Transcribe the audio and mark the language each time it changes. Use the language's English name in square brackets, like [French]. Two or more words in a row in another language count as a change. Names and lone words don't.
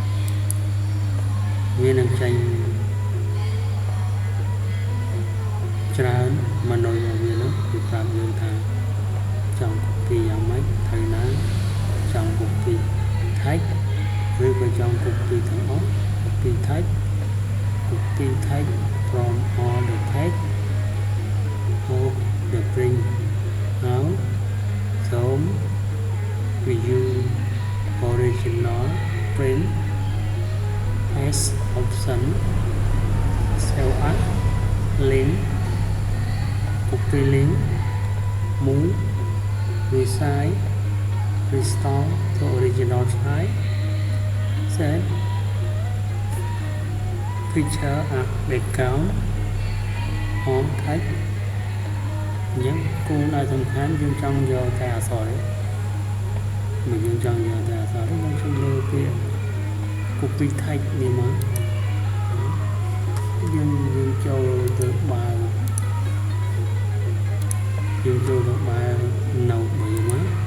[Khmer] វានឹងចេញច្រើនមនុស្សរបស់វានោះគឺប្រាប់យើងថាចង់ copy យ៉ាងម៉េចត្រូវណាចង់ [English] copy text [Khmer] ឬក៏ចង់ copy ទាំងអស់ [English] copy text from all the text of the print out from view original print as option save as link copy link move resize restore to original size set picture as background on text [Khmer] អញ្ចឹងគោលដៅសំខាន់យើងចង់យកតែអក្សរនេះបើយើងចង់យកតែអក្សរនេះយើងចង់លើពាក្យ [English] copy text [Khmer] នេះមក យើងចូលទៅបើយើងចូលទៅបើ note មួយមក